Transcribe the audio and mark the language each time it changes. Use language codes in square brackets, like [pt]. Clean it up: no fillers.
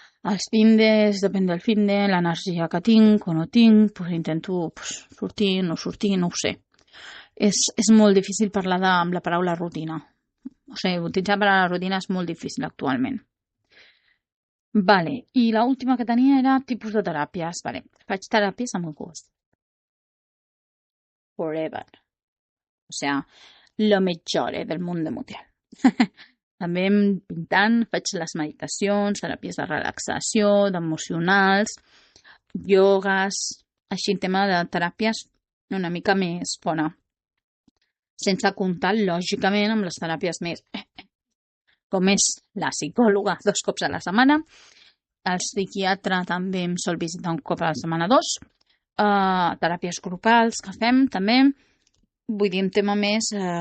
[ca] Els findes, depèn del finde, l'energia que tinc o no tinc, pues intento sortir, no ho sé. És molt difícil parlar amb la paraula rutina. O sigui, utilitzar la paraula rutina és molt difícil actualment. Vale, i l'última que tenia era tipus de teràpies. Vale, faig teràpies amb el gust. [en] Forever. [es] O sea, lo mejor del mundo mundial. [ca] També pintant, faig les meditacions, teràpies de relaxació, d'emocionals, iogues, així en tema de teràpies una mica més fora. Sense comptar, lògicament, amb les teràpies més, com és la psicòloga 2 cops a la setmana, el psiquiatre també em sol visitar 1 cop a la setmana 2, teràpies grupals que fem també, vull dir, un tema més...